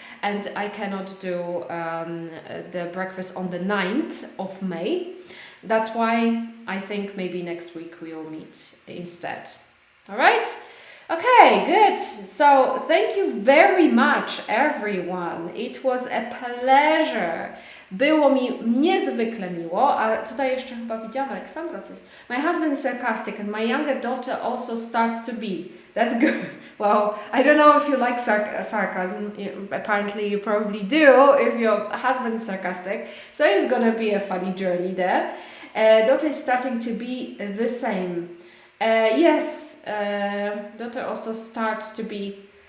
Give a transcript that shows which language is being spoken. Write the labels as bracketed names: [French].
[English] And I cannot do the breakfast on the 9th of May. That's why I think maybe next week we will meet instead. All right? Okay, good. So thank you very much, everyone. It was a pleasure. [Polish] Było mi niezwykle miło, a tutaj jeszcze chyba widziałam Aleksandra coś. [English] My husband is sarcastic and my younger daughter also starts to be. That's good. Well, I don't know if you like sarcasm. Apparently you probably do if your husband is sarcastic. So it's gonna be a funny journey there. daughter is starting to be the same. Yes, daughter also starts to be.